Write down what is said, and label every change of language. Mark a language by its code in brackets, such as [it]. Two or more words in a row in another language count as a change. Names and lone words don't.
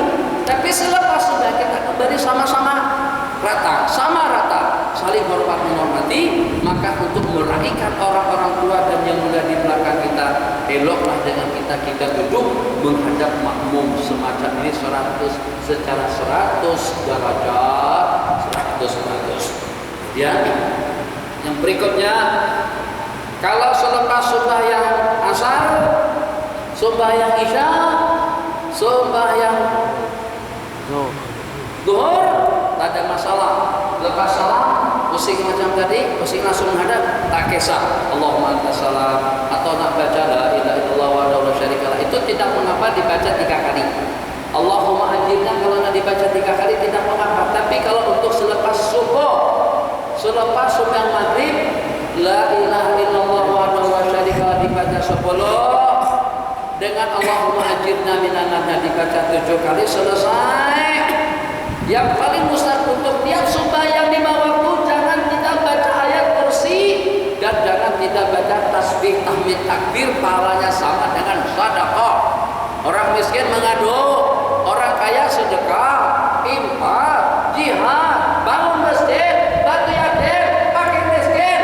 [ms] Tapi selepas sudah kita kembali sama-sama rata, saling hormat menghormati, maka untuk meraihkan orang-orang tua dan yang muda di belakang kita, eloklah dengan kita duduk menghadap makmum semacam ini secara 100 derajat, 100. Ya, yang berikutnya, kalau selepas sembahyang asar, sembahyang isya, sembahyang zuhur, tak ada masalah. Lepas salam, pusing macam tadi, pusing langsung menghadap, tak kisah. [ar] اللهم أنت السلام, [ms] atau nak baca [ar] لا إله إلا الله ولا شريك له, [ms] itu tidak mengapa dibaca 3 kali. [ar] اللهم أجرنا [ms] kalau nak dibaca 3 kali tidak mengapa. Tapi kalau untuk selepas subuh, selepas sembahyang maghrib, [ar] لا إله إلا الله ولا شريك له [ms] dibaca 10. Dengan [ar] اللهم أجرنا من النار [ms] dibaca 7 kali, selesai. Yang paling mustahil untuk tiap sembahyang 5 waktu, jangan kita baca ayat kursi dan jangan kita baca tasbih, tahmid, takbir, pahalanya sama dengan sedekah. Orang miskin mengadu, orang kaya sedekah, infak, jihad, bangun masjid, bantu yatim, fakir miskin.